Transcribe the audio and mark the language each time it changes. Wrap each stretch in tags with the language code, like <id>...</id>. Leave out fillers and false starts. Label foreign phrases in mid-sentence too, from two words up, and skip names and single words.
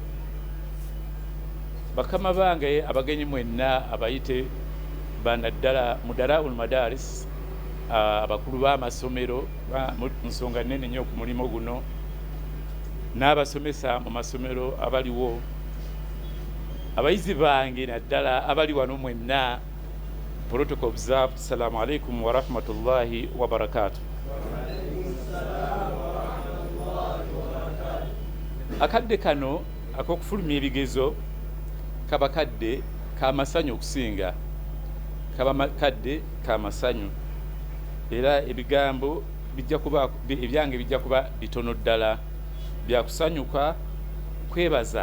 <lg>bakama bange abagenyi mwenna abayite banaddala mudara madaris, abakulu b'amasomero mu nsonga nnene nnyo ku mulimu guno, n'abasomesa mu masomero abaliwo, abayizi bange naddala abali wano mwenna,</lg> <en>protocol observed.</en> <ar>السلام عليكم ورحمة الله وبركاته.</ar> <lg>Akadde kano ak'okufulumya ebigezo kaba kadde k'amasanyu okusinga, kaba kadde k'amasanyu, era ebigambo ebyange bijja kuba bitono ddala, byakusanyuka kwebaza.</lg>